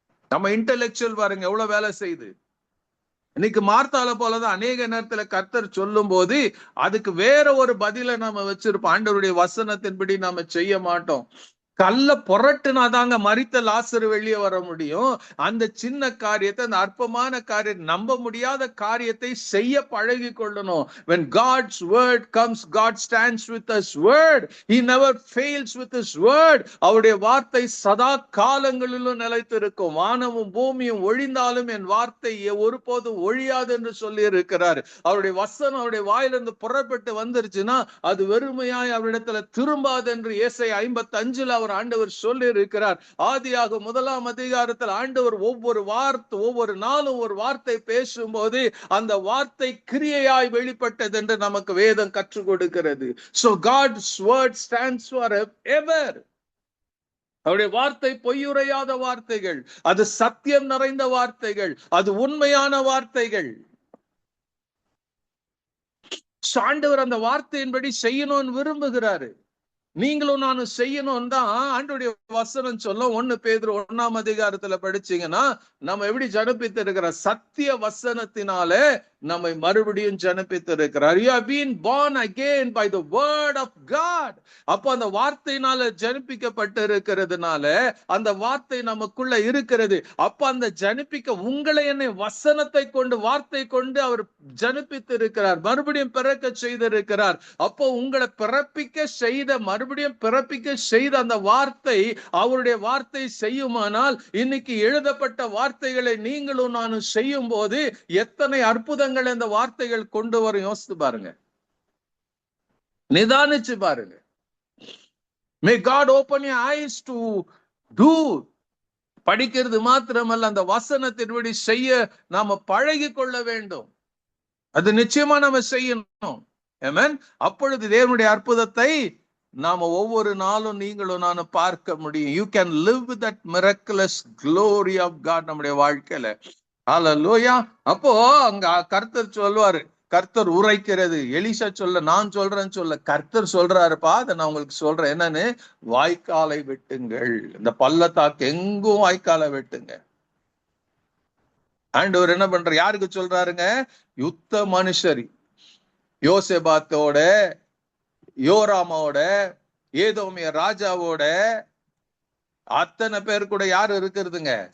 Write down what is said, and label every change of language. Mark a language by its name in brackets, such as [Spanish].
[Tamil] நம்ம இன்டெலெக்சுவல் பாருங்க எவ்வளவு வேலை செய்யுது. இன்னைக்கு மார்த்தாள போலதான் அநேக நேரத்துல கர்த்தர் சொல்லும் போது அதுக்கு வேற ஒரு பதில நாம வச்சிருப்போம். ஆண்டவருடைய வசனத்தின்படி நாம செய்ய மாட்டோம். கல்ல புரட்டுனாதாங்க மரித்த லாசரு வெளியே வர முடியும். அந்த சின்ன காரியத்தை, அந்த அற்பமான காரியத்தை, நம்ப முடியாத காரியத்தை செய்ய பழகி கொள்ளணும். [English] When God's word comes, God stands with His word. He never fails with His word. [Tamil] அவருடைய வார்த்தை சதா காலங்களிலும் நிலைத்திருக்கும். வானமும் பூமியும் ஒழிந்தாலும் என் வார்த்தை ஒருபோதும் ஒழியாது என்று சொல்லி இருக்கிறார். அவருடைய வசனம் அவருடைய வாயிலிருந்து புறப்பட்டு வந்துருச்சுன்னா அது வெறுமையாய் அவரிடத்துல திரும்பாது என்று ஏசாயா 55 அவர் ஆண்டவர் சொல்லி இருக்கிறார். ஆதியாக 1ஆம் அதிகாரத்தில் ஆண்டவர் ஒவ்வொரு நாளும் ஒரு வார்த்தை பேசும்போது அந்த வார்த்தை கிரியையாய் வெளிப்பட்டது என்று நமக்கு வேதம் கற்றுக் கொடுக்கிறது. [English] So God's word stands forever. [Tamil] அவருடைய வார்த்தை பொய்யுரையாத வார்த்தைகள், அது சத்தியம் நிறைந்த வார்த்தைகள், அது உண்மையான வார்த்தைகள். ஆண்டவர் அந்த வார்த்தையின்படி செய்யணும்னு விரும்புகிறாரு. நீங்களும் நானும் செய்யணும் தான் ஆண்டவருடைய வசனம் சொல்ல. 1 பேதுரு 1ஆம் அதிகாரத்துல படிச்சீங்கன்னா நம்ம எப்படி ஜனப்பித்து இருக்கிற சத்திய வசனத்தினாலே நம்மை மறுபடியும் ஜனப்பித்து இருக்கிறார். [English] You have been born again by the word of God. [Tamil] அப்போ அந்த வார்த்தையினால ஜனிப்பிக்கப்பட்டு இருக்கிறதுனால அந்த வார்த்தை நமக்குள்ள இருக்கிறது. அப்ப அந்த ஜனிப்பிக்க உங்களை என்னை வசனத்தை கொண்டு வார்த்தை கொண்டு அவர் ஜனிப்பித்து இருக்கிறார், மறுபடியும் பிறக்க செய்திருக்கிறார். அப்போ உங்களை பிறப்பிக்க செய்த மறுபடியும் பிறப்பிக்க செய்த அந்த வார்த்தை அவருடைய வார்த்தை செய்யுமானால் இன்னைக்கு எழுதப்பட்ட வார்த்தைகளை நீங்களும் நானும் செய்யும் போது எத்தனை அற்புதங்கள் இந்த வார்த்தைகள் கொண்டு வரும். யோசித்து பாருங்க, நிதானிச்சு பாருங்க. [English] May God open your eyes to do. [Tamil] படிக்கிறது மாத்திரமல்ல, அந்த வசனத்தின்படி செய்ய நாம பழகி கொள்ள வேண்டும். அது நிச்சயமா நாம செய்யணும். ஆமென். அப்பொழுது தேவனுடைய அற்புதத்தை நாம ஒவ்வொரு நாளும் நீங்களும் நானும் பார்க்க முடியும். [English] You can live with that miraculous glory of God [Tamil] நம்முடைய வாழ்க்கையில. ஹல்லேலூயா. அப்போ அங்க கர்த்தர் சொல்வாரு, கர்த்தர் உரைக்கிறது. எலிசா சொல்ல, நான் சொல்றேன்னு சொல்ல, கர்த்தர் சொல்றாருப்பா, அதை நான் உங்களுக்கு சொல்றேன். என்னன்னு? வாய்க்காலை வெட்டுங்கள். இந்த பள்ளத்தாக்கு எங்கும் வாய்க்காலை வெட்டுங்க. ஆண்டவர் என்ன பண்ற? யாருக்கு சொல்றாருங்க? யுத்த மனுஷரி யோசேபாத்தோட, யோராமோட, ஏதோமிய ராஜாவோட, அத்தனை பேர் கூட யாரு இருக்கிறதுங்க?